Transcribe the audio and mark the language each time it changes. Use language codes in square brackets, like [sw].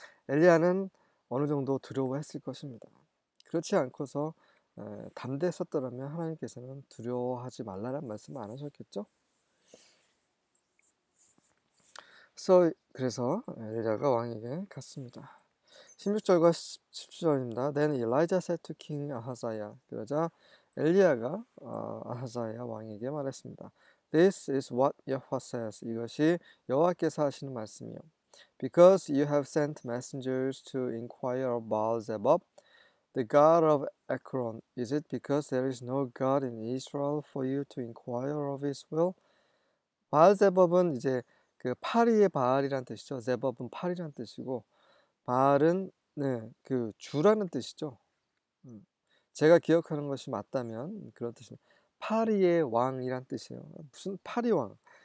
[ko] 엘리야는 어느 정도 두려워했을 것입니다. 그렇지 않고서 담대했었더라면 하나님께서는 두려워하지 말라는 말씀을 안 하셨겠죠? 그래서 엘리야가 왕에게 갔습니다. 16절과 17절입니다. [en] Then Elijah said to King Ahaziah. [ko] 그러자 엘리야가 아하자야 왕에게 말했습니다. [en] This is what Yahweh says. [ko] 이것이 여호와께서 하시는 말씀이요. [en] Because you have sent messengers to inquire of Baal-zebub, the god of Ekron. Is it because there is no God in Israel for you to inquire of his will? [ko] 바알제법은 이제 그 파리의 바알이란 뜻이죠. 제법은 파리란 뜻이고 바알은 그 주라는 뜻이죠. 제가 기억하는 것이 맞다면 그런 뜻입니다. 파리의 왕이란 뜻이에요. 무슨 파리 왕?